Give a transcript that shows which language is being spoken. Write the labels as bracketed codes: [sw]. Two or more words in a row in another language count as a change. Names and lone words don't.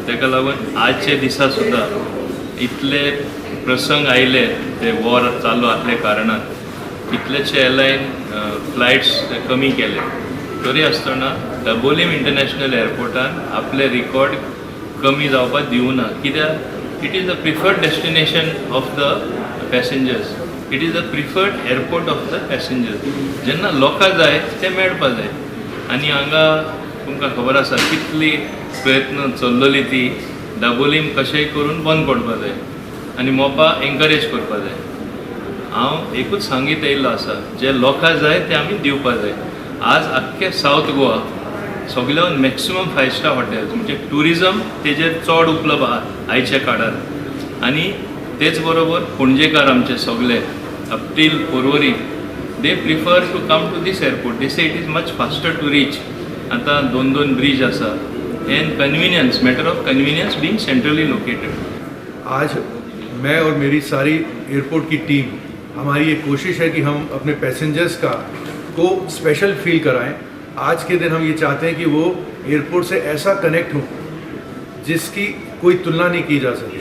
[kok] ताका लागून आजचे दिसा सुद्दां इतले प्रसंग आयले ते वॉर चालू आसले कारणान कितलेशे [en] airline flights [kok] कमी केले. तरी आसतना दाबोलीम इंटरनॅशनल एअरपोर्टान आपले रिकॉर्ड कमी जावपाक दिवना. [en] कित्याक it is the preferred destination of the passengers. it is the preferred airport of the passengers. [kok] जेन्ना लोकांक जाय ते मेळपा जाय. आनी हांगा तुमकां खबर आसा कितली प्रयत्न चल्लोली ती दाबोलीम कशेंय करून बंद पडपा जाय आनी मोपा एनकरेज करपा जाय. हांव एकूच सांगीत येयल्लो आसा जे लोकांक जाय ते आमी दिवपा जाय. आज आख्खे सावथ गोवा सगळ्यान [en] maximum 5 star hotels [kok] म्हणजे टुरिजम तेजेर चड उपलब्ध आहा आयच्या काळार. आनी तेच बरोबर पणजेकार आमचे सगळे [en] up till Porvorim they prefer to come to this airport. they say it is much faster to reach. [kok] आतां 2 ब्रिज आसा [en] and convenience, matter of convenience being centrally located. [hi] आज मैं और मेरी सारी एयरपोर्ट की टीम, हमारी ये कोशिश है कि हम अपने पैसेंजर्स को [en] special feel [hi] कराएं. आज के दिन हम ये चाहते हैं कि वो एयरपोर्ट से ऐसा कनेक्ट हो जिसकी कोई तुलना नहीं की जा सके.